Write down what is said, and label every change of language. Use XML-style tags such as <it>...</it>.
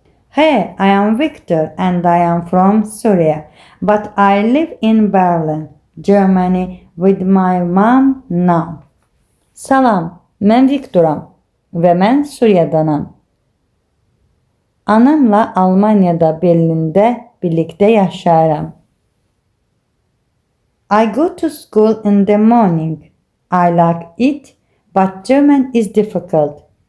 <en>Hey, I am Victor and I am from Syria, but I live in Berlin, Germany with my mom now.</en> <az>Salam, mən Viktoram və mən Suriyadanam. Anamla Almaniyada Berlində birlikdə yaşayıram.</az> <en>I go to school in the morning. I like it, but German is difficult.</en>